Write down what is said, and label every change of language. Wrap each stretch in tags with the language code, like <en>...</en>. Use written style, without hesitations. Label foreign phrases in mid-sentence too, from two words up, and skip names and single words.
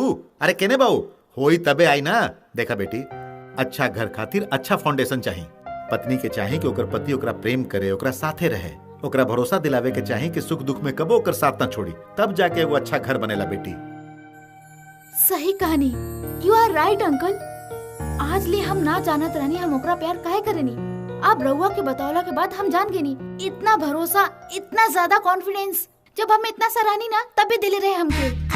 <bho>अरे केने बाऊ होई तबे आई ना। देखा बेटी अच्छा घर खातिर अच्छा फाउंडेशन चाहिए। पत्नी के चाहिए कि ओकर पति ओकरा प्रेम करे ओकरा साथे रहे ओकरा भरोसा दिलावे के चाहिए कि सुख दुख में कबो ओकर साथ ना छोड़ी तब जाके वो अच्छा घर बनेला बेटी। सही कहानी।</bho> <en>you are right</en> <bho>अंकल। आज ले हम ना जानत रहनी हम ओकरा प्यार काहे करेनी। अब रउआ के बतावला के बाद हम जान गेनी। इतना भरोसा इतना ज्यादा कॉन्फिडेंस जब हम इतना सराहनी ना तब भी दिले रहे हमके।</bho>